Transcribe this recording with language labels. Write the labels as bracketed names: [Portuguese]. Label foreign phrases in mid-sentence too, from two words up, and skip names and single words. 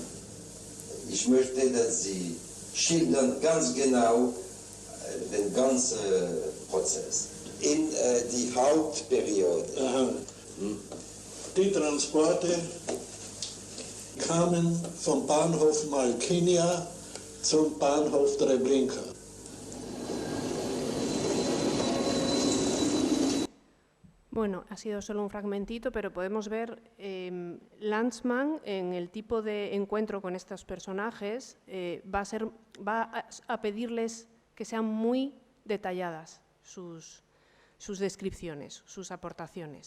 [German] Ich möchte, dass Sie schildern ganz genau den ganzen Prozess. In die Hauptperiode. Aha. Die Transporte kamen vom Bahnhof Malkinia zum Bahnhof Treblinka. [Spanish] Bueno, ha sido solo un fragmentito, pero podemos ver Landsmann en el tipo de encuentro con estos personajes va a pedirles que sean muy detalladas sus descripciones, sus aportaciones.